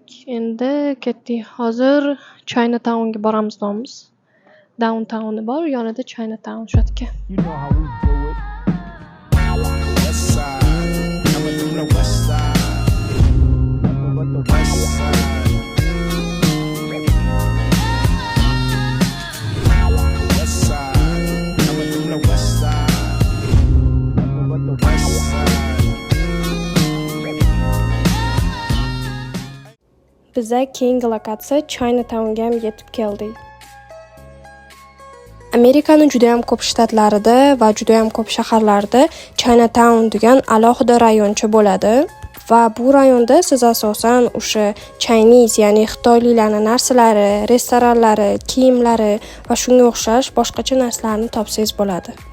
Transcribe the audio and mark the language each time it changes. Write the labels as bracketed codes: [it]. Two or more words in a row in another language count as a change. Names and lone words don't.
[uz] Endi ketdik. Hozir Chinatownga boramiz deymiz. Downtowni bor, yonida Chinatown shu yerga. [en] You know how we do it. West side, coming from the west side. Nothing but the west side. West side, coming from the west side. Nothing but the west side. [uz] Biza keyingi lokatsiya Chinatownga ham yetib keldik. Amerikaning juda ham ko'p shtatlarida va juda ham ko'p shaharlarida Chinatown degan alohida rayoncha bo'ladi va bu rayonda siz asosan o'sha Chinese, ya'ni xitoyliklarning narsalari, restoranlari, kiyimlari va shunga o'xshash boshqacha narsalarni topsangiz bo'ladi.